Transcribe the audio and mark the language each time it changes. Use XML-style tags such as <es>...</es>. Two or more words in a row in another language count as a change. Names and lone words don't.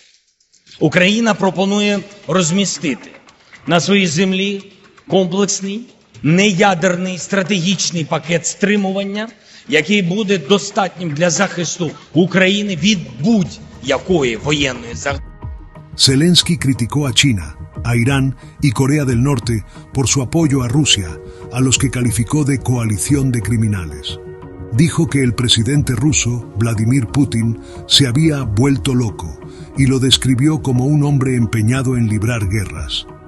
<uk>Україна пропонує розмістити на своїй землі комплексний, неядерний стратегічний пакет стримування, який буде достатнім для захисту України від будь-якої воєнної загрози.</uk> <es>Zelensky criticó a China, a Irán y Corea del Norte por su apoyo a Rusia, a los que calificó de coalición de criminales. Dijo que el presidente ruso, Vladimir Putin, se había vuelto loco y lo describió como un hombre empeñado en librar guerras.</es>